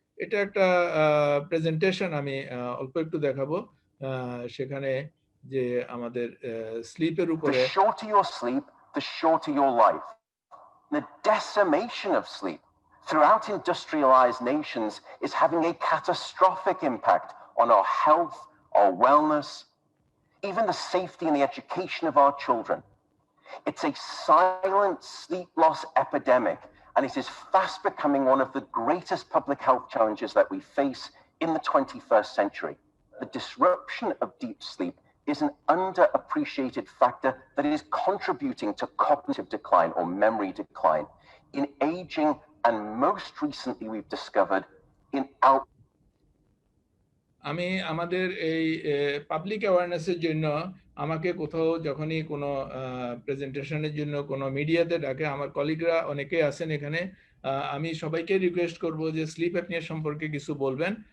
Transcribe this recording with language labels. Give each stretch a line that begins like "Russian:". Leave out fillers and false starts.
Bangla: এটা একটা প্রেজেন্টেশন আমি অল্প একটু দেখাবো, সেখানে যে আমাদের স্লিপের উপরে
English: The shorter your sleep, the shorter your life. The decimation of sleep throughout industrialized nations is having a catastrophic impact on our health, our wellness, even the safety and the education of our children. It's a silent sleep loss epidemic, and it is fast becoming one of the greatest public health challenges that we face in the 21st century. The disruption of deep sleep is an underappreciated factor that is contributing to cognitive decline or memory decline in aging, and most recently we've discovered in
Bangla: আমি আমাদের এই public অ্যাওয়ারনেসের জন্য আমাকে কোথাও যখনই কোনো প্রেজেন্টেশনের জন্য কোনো মিডিয়াতে ডাকে, আমার কলিগরা অনেকেই আছেন এখানে, আমি সবাইকে রিকোয়েস্ট করব যে স্লিপ অ্যাপনিয়া সম্পর্কে কিছু বলবেন।